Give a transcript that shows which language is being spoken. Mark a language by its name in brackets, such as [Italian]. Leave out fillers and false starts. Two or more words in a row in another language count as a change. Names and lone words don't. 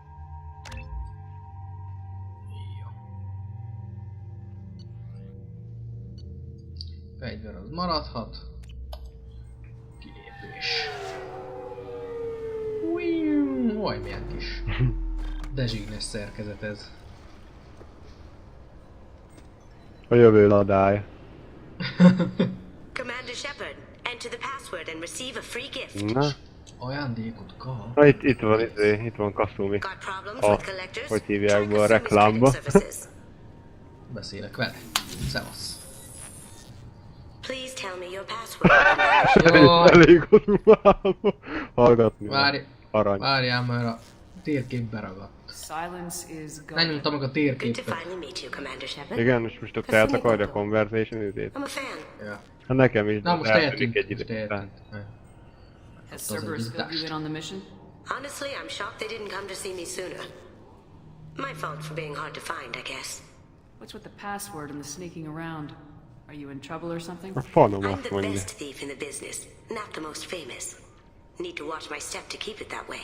[Hungarian] Jó. Fegyver az maradhat. Kilépés. Oj, milyen kis dezsignes szerkezet ez. A jövő ladály. [English] Commander Shepard, enter the password and receive a free gift. [Hungarian] Na? Ajándékot kap. Na itt van Kasumi. [English] Got problems [Hungarian] A, [English] with collectors? [Hungarian] hogy hívják [English] Try [Hungarian] be a [English] Kasumi's [Hungarian] reklámba. [English] credit services. [Hungarian] Beszélek vele. Szevasz. [English] Please tell me your password. [Hungarian] Jó. Elég odulába hallgatni. Várjál, mert a térkép beragadt. Nem nyomtam meg a [English] Good to [Hungarian] térképet. [English] finally meet you, Commander Shepard. [Hungarian] Igen, és most ott eltakarja a conversation üzét. [English] I'm a fan. [Hungarian] Ja. Hát nekem is. Na most eltűnik eltűnt. egy idő után. [English] Has Cerberus filled you in on the mission? Honestly, I'm shocked they didn't come to see me sooner. My fault for being hard to find, I guess. What's with the password and the sneaking around? Are you in trouble or something? [Hungarian] A Fantom [English] I'm [Hungarian] azt [English] the [Hungarian] mondja. [English] best thief in the business, not the most famous. Need to watch my step to keep it that way.